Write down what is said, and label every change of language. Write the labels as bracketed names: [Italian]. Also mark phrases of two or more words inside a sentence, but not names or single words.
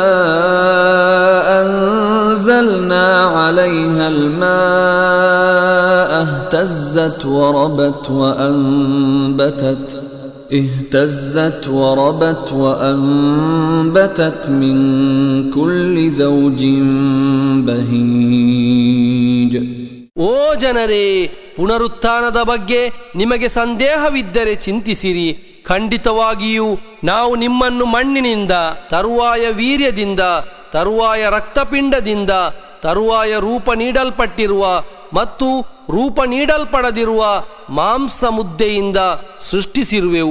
[Arabic] أنزلنا عليها الماء اهتزت وربت من كل زوج بهيج. [Kannada] ಓ ಜನರೇ, ಪುನರುತ್ಥಾನದ ಬಗ್ಗೆ ನಿಮಗೆ ಸಂದೇಹವಿದ್ದರೆ ಚಿಂತಿಸಿರಿ. ಖಂಡಿತವಾಗಿಯೂ ನಾವು ನಿಮ್ಮನ್ನು ಮಣ್ಣಿನಿಂದ, ತರುವಾಯ ವೀರ್ಯದಿಂದ, ತರುವಾಯ ರಕ್ತಪಿಂಡದಿಂದ, ತರುವಾಯ ರೂಪ ನೀಡಲ್ಪಟ್ಟಿರುವ ಮತ್ತು ರೂಪ ನೀಡಲ್ಪಡದಿರುವ ಮಾಂಸ ಮುದ್ದೆಯಿಂದ ಸೃಷ್ಟಿಸಿರುವೆವು.